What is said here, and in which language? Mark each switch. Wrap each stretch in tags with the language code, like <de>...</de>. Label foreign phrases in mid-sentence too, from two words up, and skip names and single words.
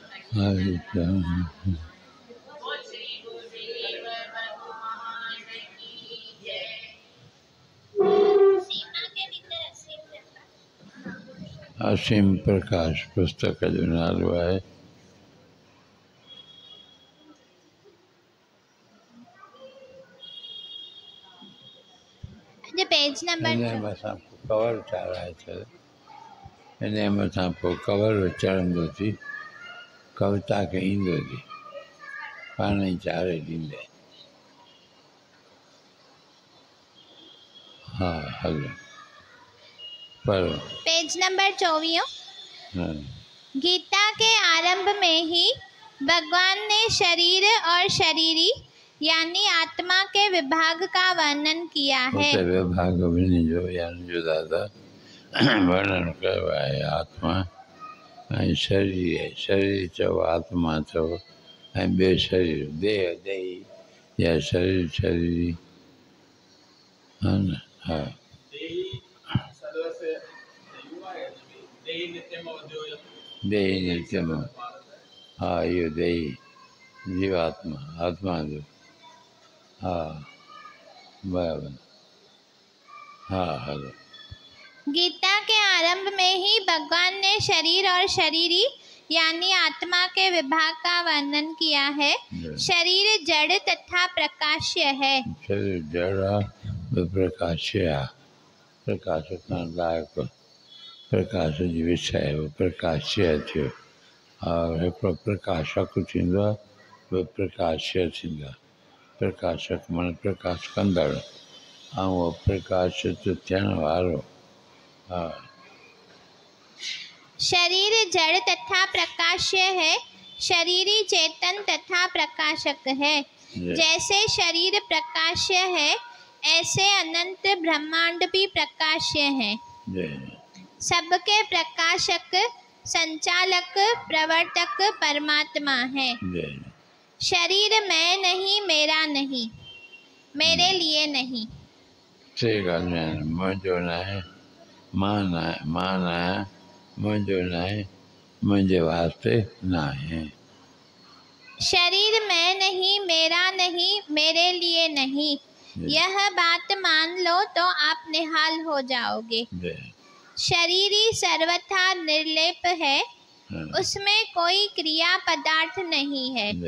<sd>हरि राम। असीम प्रकाश पुस्तक जो नालो आहे।</sd> <en>page number</en> <sd>कवर चाढ़ाए छॾ। इन मथां पोइ कवर चढ़ंदो थी, कविता खे ईंदो थी, पाण ई चाढ़े ॾींदे। हाँ हलो पढ़ो।</sd> <en>page number 24।</en> <sd>हाँ।</sd> <hi>गीता के आरंभ में ही भगवान ने शरीर और शरीरी यानी आत्मा के विभाग का वर्णन किया है।</hi> <sd>विभाग ॿिन्ही जो यानी जो दादा वर्णन कयो आहे। आत्मा ऐं शरीर आहे। शरीर चओ, आत्मा चओ, ऐं ॿियो शरीर देह देही या शरीर शरीरी। हा न। हा</sd> <sa>देही नित्यम।</sa> <sd>हा इहो देही जीवात्मा आत्मा जो। हा बराबर। हाँ हलो।</sd> <hi>गीता के आरंभ में ही भगवान ने शरीर और शरीरी यानी आत्मा के विभाग का वर्णन किया है। शरीर जड़ तथा प्रकाश्य है।</hi> <sd>शरीर जड़ प्रकाश्य आहे। प्रकाश खां लाइक़ प्रकाश जी विषय वो प्रकाश्य थियो। और हिकिड़ो प्रकाशक थींदो आहे, उहो प्रकाश्य थींदो आहे। प्रकाशक माना प्रकाश कंदड़ ऐं उहो प्रकाशित थियण वारो। हाँ।</sd> <hi>शरीर जड़ तथा प्रकाश्य है, शरीरी चेतन तथा प्रकाशक है। जैसे शरीर प्रकाश्य है, ऐसे अनंत ब्रह्मांड भी प्रकाश्य है। सबके प्रकाशक, संचालक, प्रवर्तक परमात्मा है। शरीर मैं नहीं, मेरा नहीं, मेरे लिए नहीं। ठीक है।</hi> <sd>मुझो न आहे, मां न आहे, मां न आहे, मुझो न आहे, मुझे वास्ते न आहे।</sd> <hi>शरीर मैं नहीं, मेरा नहीं, मेरे लिए नहीं, यह बात मान लो तो आप निहाल हो जाओगे। शरीरी सर्वथा निर्लेप है, उसमें कोई क्रिया पदार्थ नहीं है।</hi>